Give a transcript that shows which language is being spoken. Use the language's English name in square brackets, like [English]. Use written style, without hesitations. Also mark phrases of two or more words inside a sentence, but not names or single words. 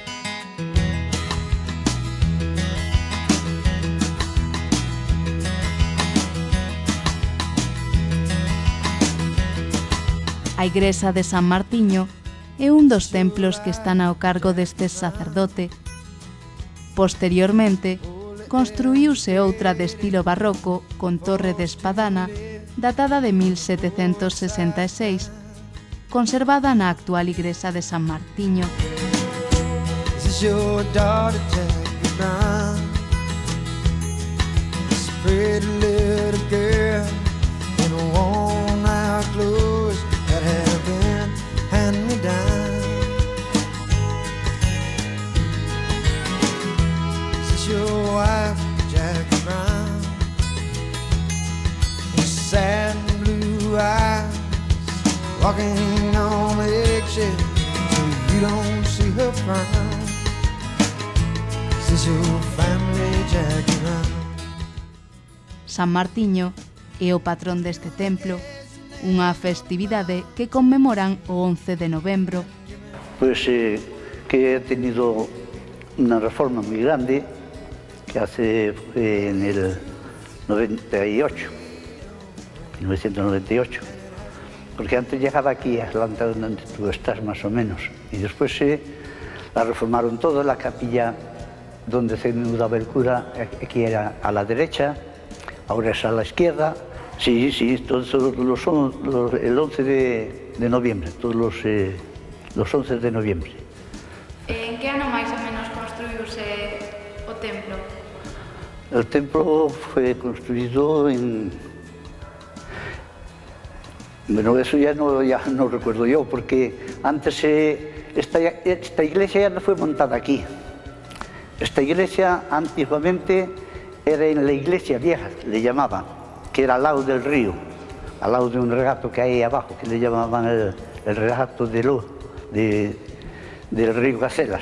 [Galician] A igrexa de San Martiño é un dos templos que están ao cargo deste sacerdote. Posteriormente, construíuse outra de estilo barroco con torre de espadana datada de 1766, conservada na actual igrexa de San Martiño. [English] That have been hand-me-down. This is your wife, Jackie Brown. With sad blue eyes, walking on eggshells, so you don't see her frown. This is your family, Jackie Brown. [Galician] San Martiño é o patrón deste templo, unha festividade que conmemoran o 11 de novembro. [Spanish] Pues que he tenido una reforma muy grande que hace en el 1998, porque antes llegaba aquí a Atlanta donde tú estás más o menos, y después la reformaron todo, la capilla donde se mudaba el cura, aquí era a la derecha, ahora es a la izquierda. Sí, todos el 11 de noviembre, todos los 11 de noviembre. [Galician] En que ano máis ou menos construíuse o templo? [Spanish] El templo fue construido en... Bueno, eso ya no recuerdo yo, porque antes esta iglesia ya no fue montada aquí. Esta iglesia antiguamente era en la iglesia vieja, le llamaban, que era al lado del río, al lado de un regato que hay abajo, que le llamaban el regato del río Gacelas.